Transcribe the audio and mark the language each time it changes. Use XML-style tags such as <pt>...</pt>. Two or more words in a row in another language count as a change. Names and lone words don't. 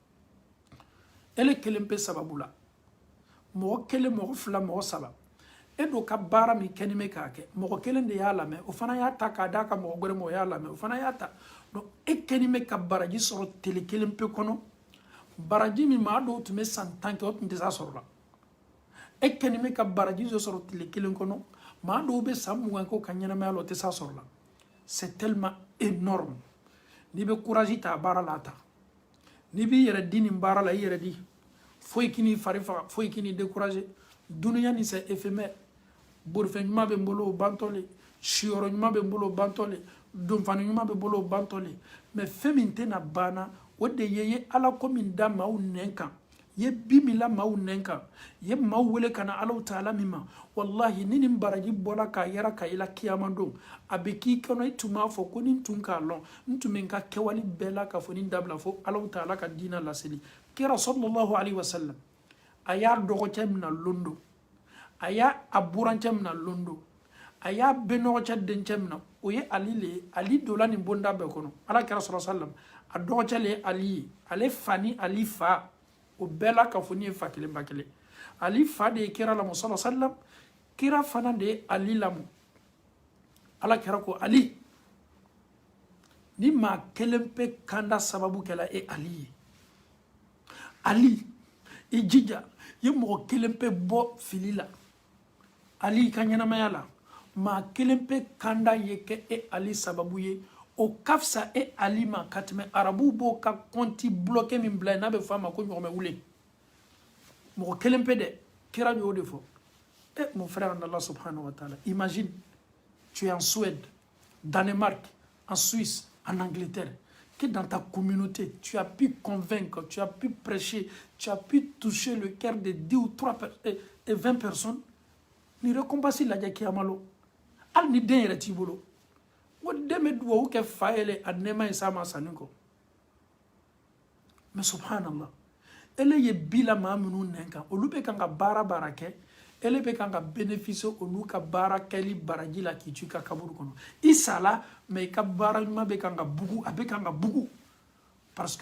<bm>ele kelen pe sababu la mɔgɔ 1 mɔgɔ 2 mɔgɔ 3 e dɔ ka baara min kɛni bɛ k'a kɛ mɔgɔ 1 de y'a lamɛn o fana y'a ta k'a d'a ka mɔgɔ wɛrɛ ma o y'a lamɛn o fana y'a ta donc e kɛni bɛ ka baraji sɔrɔ tele 1 pe kɔnɔ baraji min maa dɔw tun bɛ san 10 kɛ o tun tɛ s'a sɔrɔ la e kɛni bɛ ka baraji dɔ sɔrɔ tele 1 kɔnɔ maa dɔw bɛ san 20 kɛ o ka ɲɛnamaya la o tɛ s'a sɔrɔ la</bm> <fr>c'est tellement énorme</fr> <bm>n'i bɛ courage ta a baara la a ta n'i b'i yɛrɛ di nin baara la i yɛrɛ di foyi k'i fari faga foyi k'i décourager duniya ni</bm> <fr>c'est éphémère</fr> <bm>borifɛn ɲuman bɛ n bolo o bantɔ le siyɔrɔ ɲuman bɛ n bolo o bantɔ le donfani ɲuman bɛ n bolo o bantɔ le mais fɛn min tɛna banna o de ye ala ko min da maaw nɛn kan ye bi min la maaw nɛn kan ye maaw wele ka na Alahu Taala min ma wallahi ni nin baraji bɔra k'a yɛrɛ ka i la kiyama don a bɛ k'i kɔnɔ i tun b'a fɔ ko ni n tun k'a lɔn n tun bɛ n ka kɛwale bɛɛ la ka fɔ ni dabila fo Alahu Taala ka diina laseli kira</bm> <ar>صلى الله عليه وسلم</ar> <bm>a y'a dɔgɔcɛ mina londo a y'a burancɛ mina londo a y'a benɔgɔcɛ dencɛ mina o ye ali le ye ali dola nin bonda bɛɛ kɔnɔ ala kira</bm> <ar>صلى الله عليه وسلم</ar> <bm>a dɔgɔcɛ le ye ali ye ale fa ni ali fa o bɛɛ la ka fɔ ni ye fa kelen ba kelen ali fa de ye kira lamu</bm> <ar>صلى الله عليه وسلم</ar> <bm>kira fana de ye ali lamu ala kira ko ali ni maa kelen pe kanda sababu kɛla e ali ye ali i jija ye mɔgɔ kelen pe bɔ fili la ali ka ɲɛnamaya la maa kelen pe kanda ye kɛ e ali sababu ye o ka fisa e ali ma ka tɛmɛ arabuw b'o ka kɔnti bloqué min bila ye n'a bɛ fɔ a ma ko ɲɔgɔmɛ wule mɔgɔ kelen pe dɛ kira y'o de fɔ</bm> <fr>mon frère en Allah</fr> <ar>سبحانه وتعالى</ar> <fr>imagine tu es en Suède Danemark en Suisse en Angleterre que dans ta communauté tu as pu convaincre tu as pu prêcher tu as pu toucher le cœur de 10 ou 3 et 20 personnes</fr> <bm>ni récompense lajɛ kiyama lo hali ni den yɛrɛ t'i bolo o den bɛ duwawu kɛ fa yɛlɛ a nɛɛma ye s'a ma sanni kɔ mais subhanallah ele ye bi la maa minnu nɛn kan olu bɛ kan ka baara kɛ ele bɛ kan ka bénéficier olu ka baara kɛli baraji la k'i to i ka kaburu kɔnɔ i sala mais i ka baara ɲuman bɛ kan ka bugu a bɛ kan ka bugu</bm> <fr>parce que</fr>